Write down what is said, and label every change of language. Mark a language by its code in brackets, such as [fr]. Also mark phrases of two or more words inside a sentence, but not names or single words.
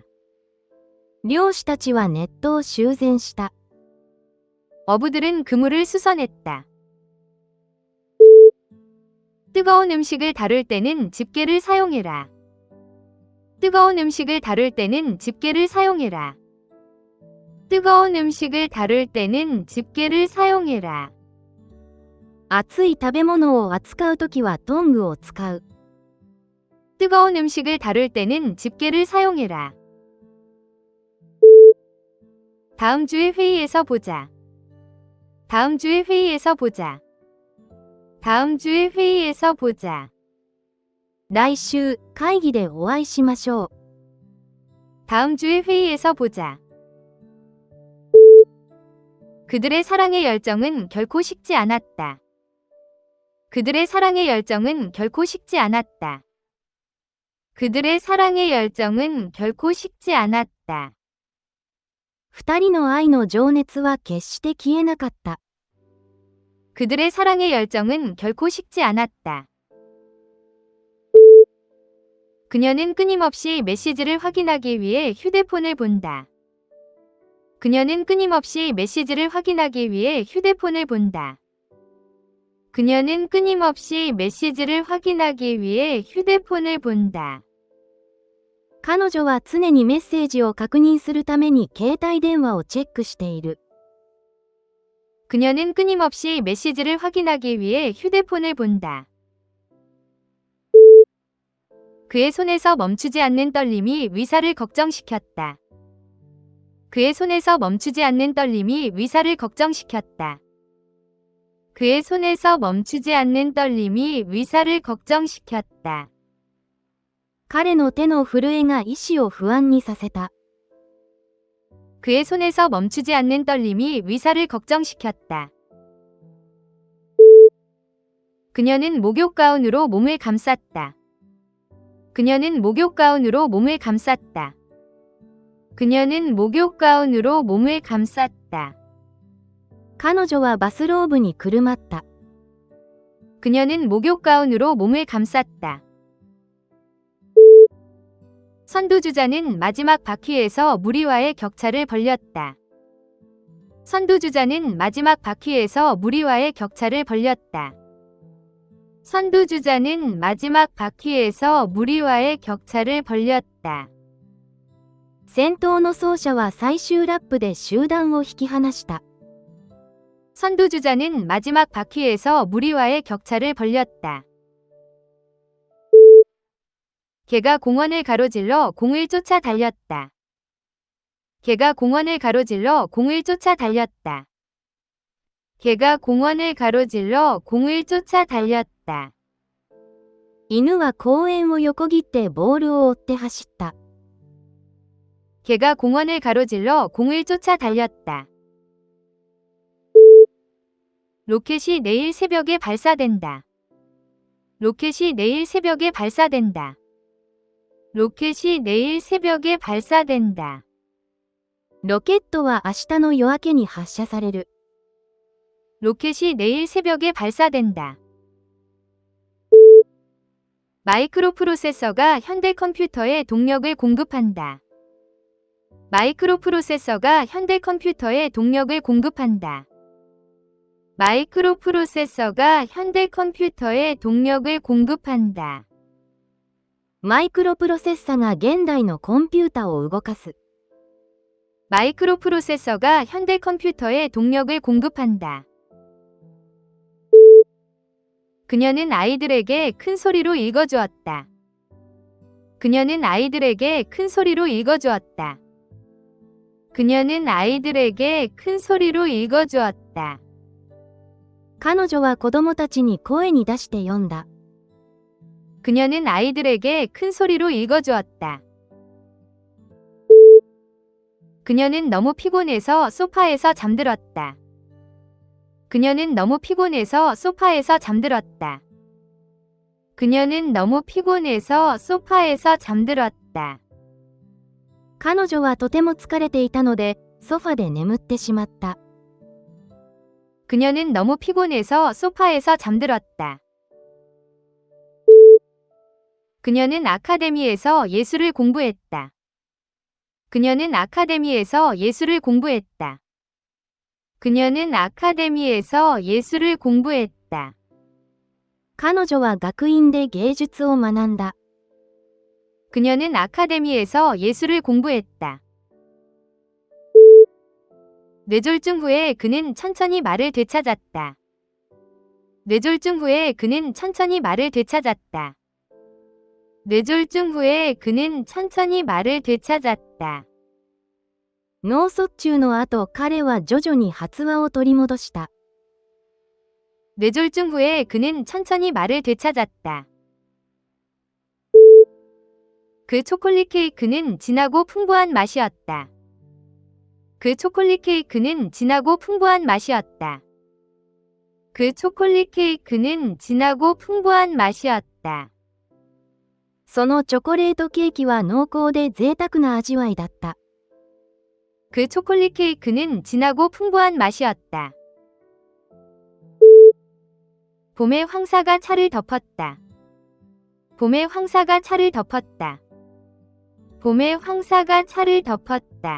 [ja] 漁師たちはネットを修繕した。 [ko] 어부들은 그물을 수선했다. 뜨거운 음식을 다룰 때는 집게를 사용해라. 뜨거운 음식을 다룰 때는 집게를 사용해라. 뜨거운 음식을 다룰 때는 집게를 사용해라. [ja] 熱い食べ物を扱うときはトングを使う。 [ko] 뜨거운 음식을 다룰 때는 집게를 사용해라. 다음 주에 회의에서 보자. 다음 주에 회의에서 보자. 다음 주에 회의에서 보자. [ja] 来週、会議でお会いしましょう。 [ko] 다음 주에 회의에서 보자. 그들의 사랑의 열정은 결코 식지 않았다. 그들의 사랑의 열정은 결코 식지 않았다. 그들의 사랑의 열정은 결코 식지 않았다. [ja] 二人の愛の情熱は決して消えなかった。 [ko] 그들의 사랑의 열정은 결코 식지 않았다. 그녀는 끊임없이 메시지를 확인하기 위해 휴대폰을 본다. 그녀는 끊임없이 메시지를 확인하기 위해 휴대폰을 본다. 그녀는 끊임없이 메시지를 확인하기 위해 휴대폰을 본다. [ja] 彼女は常にメッセージを確認するために携帯電話をチェックしている。 [ko] 그녀는 끊임없이 메시지를 확인하기 위해 휴대폰을 본다. 그의 손에서 멈추지 않는 떨림이 위사를 걱정시켰다. 그의 손에서 멈추지 않는 떨림이 위사를 걱정시켰다. 그의 손에서 멈추지 않는 떨림이 위사를 걱정시켰다. [ja] 彼の手の震えが医師を不安にさせた。 [ko] 그의 손에서 멈추지 않는 떨림이 의사를 걱정시켰다. 그녀는 목욕 가운으로 몸을 감쌌다. 그녀는 목욕 가운으로 몸을 감쌌다. 그녀는 목욕 가운으로 몸을 감쌌다. [ja] 彼女はバスローブにくるまった。 [ko] 그녀는 목욕 가운으로 몸을 감쌌다. 선두주자는 마지막 바퀴에서 무리와의 격차를 벌렸다. 선두주자는 마지막 바퀴에서 무리와의 격차를 벌렸다. 선두주자는 마지막 바퀴에서 무리와의 격차를 벌렸다. [ja] 先頭の走者は最終ラップで集団を引き離した。 [ko] 선두주자는 마지막 바퀴에서 무리와의 격차를 벌렸다. 개가 공원을 가로질러 공을 쫓아 달렸다. 개가 공원을 가로질러 공을 쫓아 달렸다. 개가 공원을 가로질러 공을 쫓아 달렸다. [ja] 犬は公園を横切ってボールを追って走った。 [ko] 개가 공원을 가로질러 공을 쫓아 달렸다. 로켓이 내일 새벽에 발사된다. 로켓이 내일 새벽에 발사된다. 로켓이 내일 새벽에 발사된다. [ja] ロケットは明日の夜明けに発射される。 [ko] 로켓이 내일 새벽에 발사된다. 마이크로 프로세서가 현대 컴퓨터에 동력을 공급한다. 마이크로 프로세서가 현대 컴퓨터에 동력을 공급한다. 마이크로 프로세서가 현대 컴퓨터에 동력을 공급한다. [ja] マイクロプロセッサが現代のコンピュータを動かす。 [ko] 마이크로 프로세서가 현대 컴퓨터에 동력을 공급한다. 그녀는 아이들에게 큰 소리로 읽어주었다. 그녀는 아이들에게 큰 소리로 읽어주었다. 그녀는 아이들에게 큰 소리로 읽어주었다. [ja] 彼女は子供たちに声に出して読んだ。 [ko] 그녀는 아이들에게 큰 소리로 읽어주었다. 그녀는 너무 피곤해서 소파에서 잠들었다. 그녀는 너무 피곤해서 소파에서 잠들었다. 그녀는 너무 피곤해서 소파에서 잠들었다. [ja] 彼女はとても疲れていたので、ソファで眠ってしまった。 [ko] 그녀는 너무 피곤해서 소파에서 잠들었다. 그녀는 아카데미에서 예술을 공부했다. 그녀는 아카데미에서 예술을 공부했다. 그녀는 아카데미에서 예술을 공부했다. [ja] 彼女は学院で芸術を学んだ。 [ko] 그녀는 아카데미에서 예술을 공부했다. 뇌졸중 후에 그는 천천히 말을 되찾았다. 뇌졸중 후에 그는 천천히 말을 되찾았다. 뇌졸중 후에 그는 천천히 말을 되찾았다. [ja] 脳卒中の後、彼は徐々に発話を取り戻した。 [ko] 뇌졸중 후에 그는 천천히 말을 되찾았다. 그 초콜릿 케이크는 진하고 풍부한 맛이었다. 그 초콜릿 케이크는 진하고 풍부한 맛이었다. 그 초콜릿 케이크는 진하고 풍부한 맛이었다. [ja] そのチョコレートケーキは濃厚で贅沢な味わいだった。 [ko] 그 초콜릿 케이크는 진하고 풍부한 맛이었다. 봄의 황사가 차를 덮었다. 봄의 황사가 차를 덮었다. 봄의 황사가 차를 덮었다.